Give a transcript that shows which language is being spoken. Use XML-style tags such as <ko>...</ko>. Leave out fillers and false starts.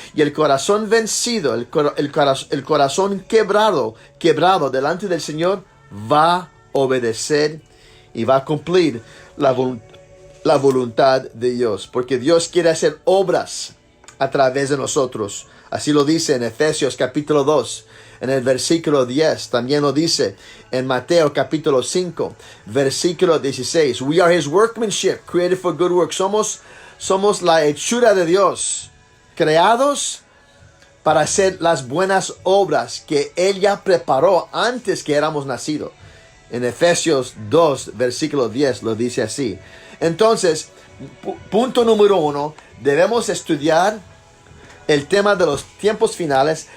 <es>Y el corazón vencido, el corazón quebrado delante del Señor, va a obedecer y va a cumplir la voluntad de Dios. Porque Dios quiere hacer obras a través de nosotros. Así lo dice en Efesios capítulo 2. En el versículo 10, también lo dice en Mateo capítulo 5, versículo 16.</es> <en>We are His workmanship, created for good works.</en> <es>Somos la hechura de Dios, creados para hacer las buenas obras que Él ya preparó antes que éramos nacidos. En Efesios 2, versículo 10, lo dice así. Entonces, punto número 1, debemos estudiar el tema de los tiempos finales.</es>